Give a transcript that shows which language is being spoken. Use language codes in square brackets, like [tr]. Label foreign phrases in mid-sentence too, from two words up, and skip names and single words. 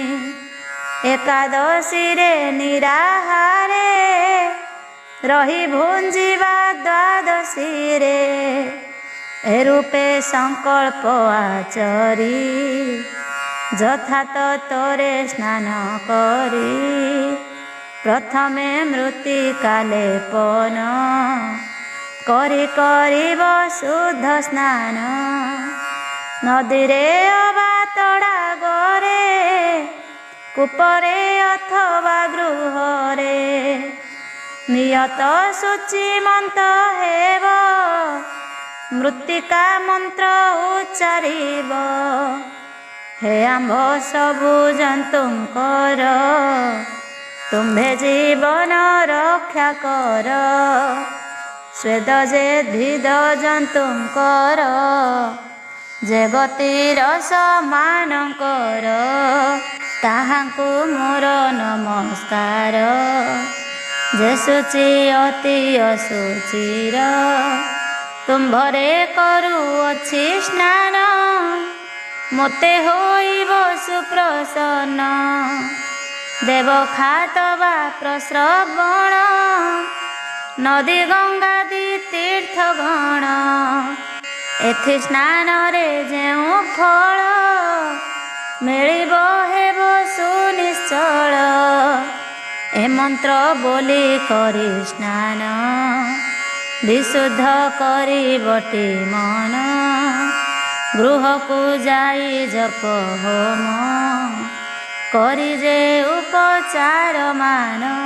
[or] ଏକାଦଶୀ ରେ ନିରାହାରେ ରହି ଭୁଞ୍ଜିବା ଦ୍ୱାଦଶୀ ରେ ଏ ରୂପେ ସଙ୍କଳ୍ପ ଆଚରି ଯଥା ତୋରେ ସ୍ନାନ କରି ପ୍ରଥମେ ମୃତ୍ତିକା ଲେପନ କରି କରିବ ଶୁଦ୍ଧ ସ୍ନାନ ନଦୀ ରେ ଅବା ତଡ଼ାଗରେ କୂପରେ ଅଥବା ଗୃହରେ ନିୟତ ଶୁଚିମନ୍ତ ହେବ ମୃତ୍ତିକା ମନ୍ତ୍ର ଉଚ୍ଚାରିବ ହେ ଆମ୍ଭ ସବୁ ଜନ୍ତୁଙ୍କର ତୁମ୍ଭେ ଜୀବନ ରକ୍ଷା କର ସ୍ୱେଦ ଯେ ଭିଦ ଜନ୍ତୁଙ୍କର ଯେ ଗତିର ସମାନକର ତାହାଙ୍କୁ ମୋର ନମସ୍କାର ଯେ ଶୁଚି ଅତି ଅଶୁଚିର ତୁମ୍ଭରେ କରୁଅଛି ସ୍ନାନ ମୋତେ ହୋଇବ ସୁପ୍ରସନ୍ନ ଦେବ ଖାତବା ପ୍ରଶ୍ରବଣ ନଦୀ ଗଙ୍ଗାଦି ତୀର୍ଥ ଗଣ ଏଥି ସ୍ନାନ ରେ ଯେଉ ଫଳ ମିଳିବ ହେବ ସୁନିଶ୍ଚଳ ଏ ମନ୍ତ୍ର ବୋଲି କରି ସ୍ନାନ ବିଶୁଦ୍ଧ କରି ବଟୀ ମନ ଗୃହ କୋ ଯାଇ ଜପ ହୋମ କରି ଯେ ଉପଚାର ମାନ